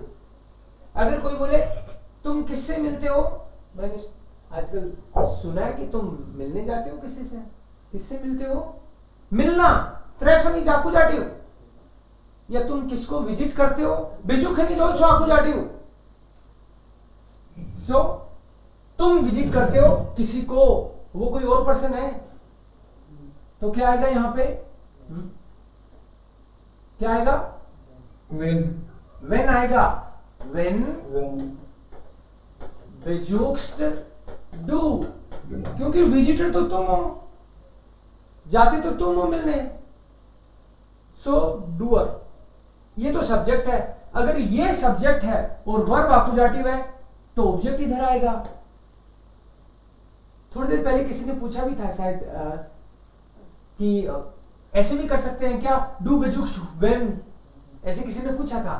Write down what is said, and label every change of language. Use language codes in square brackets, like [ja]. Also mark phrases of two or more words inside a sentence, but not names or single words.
[hi] अगर कोई बोले तुम किससे मिलते हो, मैंने आजकल सुना है कि तुम मिलने जाते हो किसी से, किससे मिलते हो, मिलना träffen [en] is accusative, [hi] या तुम किसको विजिट करते हो, [en] besuchen is also accusative। [hi] so तुम विजिट करते हो किसी को, वो कोई और पर्सन है, तो क्या आएगा यहां पे, क्या आएगा, [de] when आएगा, when besuchst du, [hi] क्योंकि विजिटर तो तुम हो, जाते तो तुम हो मिलने, [en] so doer. [hi] ये तो सब्जेक्ट है। अगर ये सब्जेक्ट है और वर्ब एक्यूजेटिव है तो ऑब्जेक्ट इधर आएगा। थोड़ी देर पहले किसी ने पूछा भी था शायद कि ऐसे भी कर सकते हैं क्या, [de] du besuchst wen, [hi] ऐसे किसी ने पूछा था।